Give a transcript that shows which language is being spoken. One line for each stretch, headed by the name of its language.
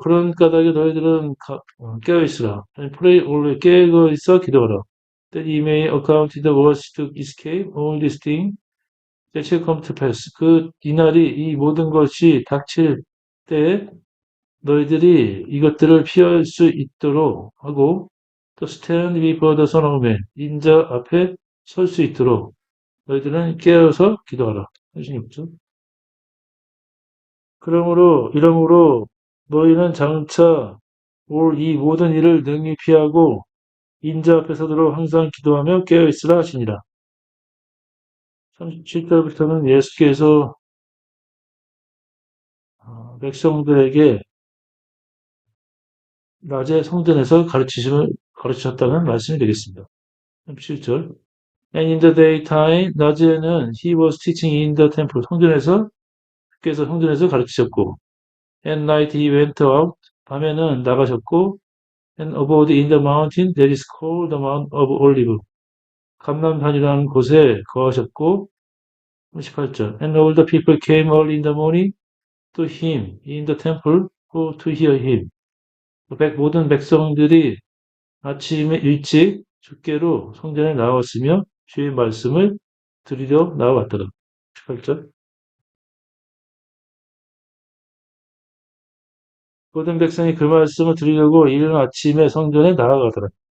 Korean: 그런 까닭에 너희들은 깨어있으라.
English: And pray always.
Korean: 깨어 있어 기도하라.
English: That ye may account the words to escape all these things that shall come to pass.
Korean: 이날이 이 모든 것이 닥칠 때에 너희들이 이것들을 피할 수 있도록 하고
English: to stand before the Son of Man.
Korean: 인자 앞에 설 수 있도록 너희들은 깨어서 기도하라. 36절. 이러므로 너희는 장차 올 이 모든 일을 능히 피하고 인자 앞에 서도록 항상 기도하며 깨어있으라 하시니라. 37절부터는 예수께서 백성들에게 낮에 성전에서 가르치셨다는 말씀이 되겠습니다. 37절.
English: And in the daytime,
Korean: 낮에는
English: he was teaching in the temple.
Korean: 주께서 성전에서 가르치셨고,
English: and night he went out.
Korean: 밤에는 나가셨고,
English: and abode in the mountain that is called the Mount of Olive.
Korean: 감람산이라는 곳에 거하셨고, 38절.
English: And all the people came early in the morning to him in the temple to hear him.
Korean: 모든 백성들이 아침에 일찍 주께로 성전에 나왔으며 주의 말씀을 들으려 나왔더라. 18절. 모든 백성이 그 말씀을 들으려고 이른 아침에 성전에 나아가더라.